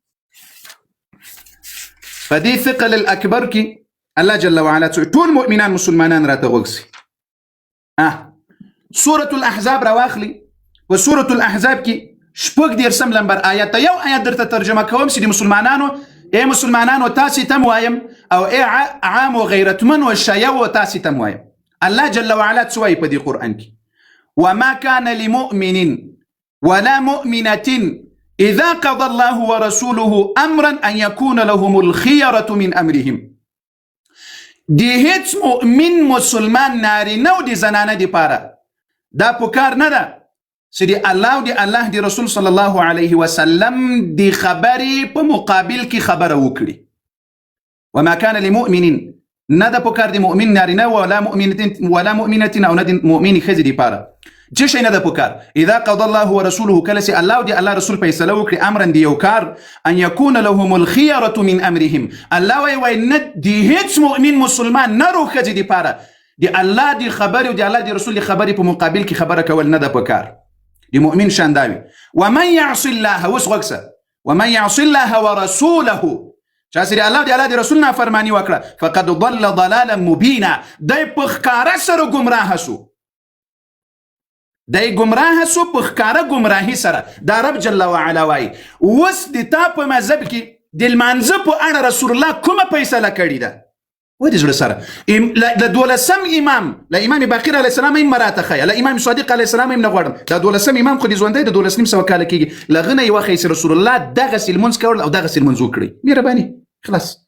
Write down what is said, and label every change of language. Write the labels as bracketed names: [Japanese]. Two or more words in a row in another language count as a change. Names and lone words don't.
[Pashto] په دې ثقل الاکبر کې [Arabic] الله جل وعلا [Pashto] ټول مؤمنان مسلمانان راته غوږ سورة الاحزاب راواخلي وسورة الاحزاب کې شپږ دیرشم لمبر آیت یو آیت درته ترجمه کوم چې د مسلمانانو تاسې تم وایم او عام و غیرتمن و شیو و تاسې تم وایم [Arabic] الله جل وعلا [Pashto] څه وایي په دې قرآن کې [Arabic] وما كان لمؤمن ولا مؤمنة إذا قضى الله ورسوله أمرا أن يكون لهم الخيرة من أمرهم [Pashto] دی هیڅ مؤمن مسلمان نارینه او د زنانه د پاره دا پکار نه ده چې د الله او د الله د رسول [Arabic] صلی الله علیه وسلم [Pashto] د خبرې په مقابل کې خبره وکړي [Arabic] وما كان لمؤمن [Pashto] نه ده پکار د مؤمن نارینه [Arabic] ولا مؤمنة [Pashto] او نه د مؤمن ښځې د پاره څه شی نه ده پکار [Arabic] اذا قضى الله ورسوله [Pashto] کله چې الله او د الله رسول فیصله وکړي امرا د یو کار [Arabic] ان یکون لهم الخیرة من امرهم [Pashto] الله وایي نه د هیڅ مؤمن مسلمان نه رو ښځې د پاره د الله د خبرې او د الله د رسول د خبرې په مقابل کې خبره کول نه ده پکار د مؤمن شان داوي [Arabic] ومن يعص الله [Pashto] اوس غوږ [Arabic] ومن يعص الله ورسوله [Pashto] چا چې الله د الله د رسول نافرماني وکړه [Arabic] فقد ضل ضلالا مبینا [Pashto] دی په ښکاره سره ګمراه شو دی ګمراه سو په ښکاره ګمراهي سره دا رب [Arabic] جل وعلا [Pashto] وایي اوس د تا په مذهب کې د لمانځه په اړه رسول الله کومه فیصله کړې ده ودې زړه سره د دولسم امام له امام باقر [Arabic] علیه السلام [Pashto] هم مراته ښیه له امام صادق [Arabic] علیه السلام [Pashto] هم نه غواړم دا دولسم امام خو دې ژوندی د 12.5 کاله کېږي له هغه نه یې وښیي چې رسول الله دغسې لمونځ کول او دغسې لمونځ وکړئ مهرباني خلاص